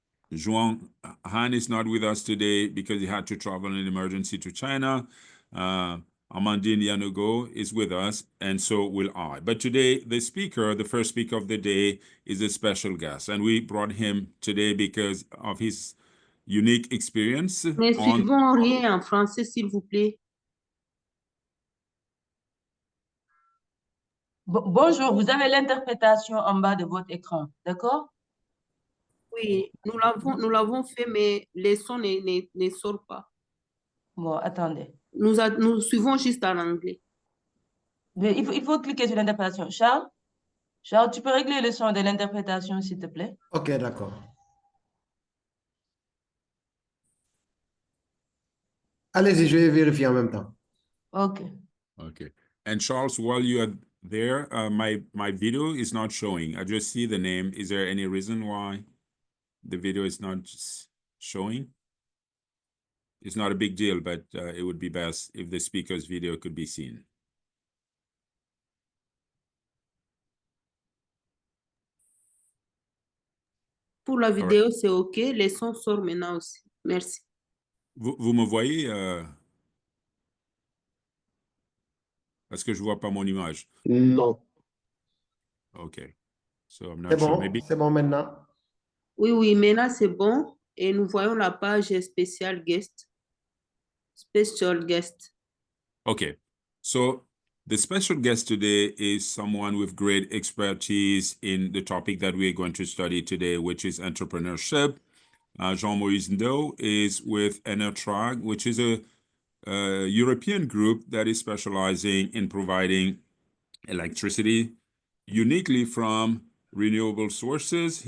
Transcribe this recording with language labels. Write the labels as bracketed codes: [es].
[en] Juan Han is not with us today because he had to travel in an emergency to China. Amandine Yanugo is with us, and so will I. But today, the first speaker of the day, is a special guest, and we brought him today because of his unique experience. [fr] Mais suivons rien en français, s'il vous plaît. Bonjour, vous avez l'interprétation en bas de votre écran, d'accord? Oui, nous l'avons fait, mais les sons ne sortent pas. Bon, attendez. Nous suivons juste en anglais. Mais il faut cliquer sur l'interprétation. Charles, tu peux régler le son de l'interprétation, s'il te plaît? Ok, d'accord. Allez-y, je vais vérifier en même temps. [en] OK. Okay. And Charles, while you are there, my video is not showing. I just see the name. Is there any reason why the video is not showing? It's not a big deal, but it would be best if the speaker's video could be seen. [fr] Pour la vidéo, c'est OK. Les sons sortent maintenant aussi. Merci. Vous me voyez? Parce que je vois pas mon image. [en] No. Okay. So I'm [fr] C'est [en] not sure. [fr] bon, [en] Maybe. [fr] c'est bon maintenant. Oui, maintenant c'est bon. Et nous voyons la page spécial guest. [en] Special guest. Okay. So the special guest today is someone with great expertise in the topic that we are going to study today, which is entrepreneurship. Jean-Moïse Ndo is with Enertrag, which is a European group that is specializing in providing electricity uniquely from renewable sources.